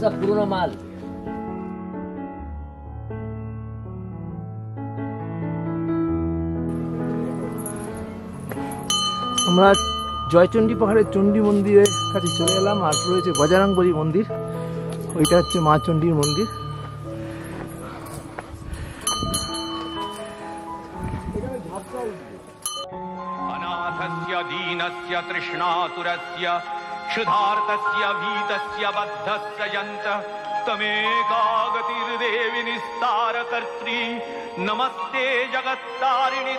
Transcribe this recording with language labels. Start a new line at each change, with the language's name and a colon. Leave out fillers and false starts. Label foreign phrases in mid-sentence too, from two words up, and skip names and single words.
Bangla: আমরা জয়চণ্ডী পাহাড়ের চণ্ডী মন্দিরের কাছে চলে এলাম। আর রয়েছে বজরংবলী মন্দির, ওইটা হচ্ছে মা চণ্ডীর মন্দির।
Sanskrit: अनाथस्य दीनस्य तृष्णातुरस्य क्षुधार्तस्य भीतस्य बद्धस्य यन्तः तमेकागतिर्देवि निस्तारकर्त्री नमस्ते जगत्तारिणि